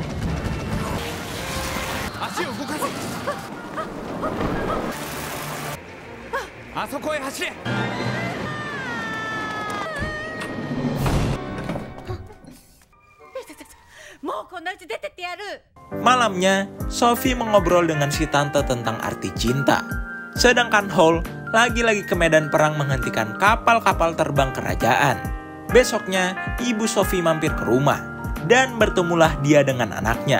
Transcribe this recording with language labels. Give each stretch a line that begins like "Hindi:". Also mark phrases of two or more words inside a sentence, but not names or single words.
Japanese: 足を動かせ。あそこへ走れ。もうこんなうち出てってやる。
Indonesian: malamnya Sophie mengobrol dengan si tante tentang arti cinta. Sedangkan Hall lagi-lagi ke medan perang menghentikan kapal-kapal terbang kerajaan. Besoknya, ibu Sophie mampir ke rumah dan bertemulah dia dengan anaknya.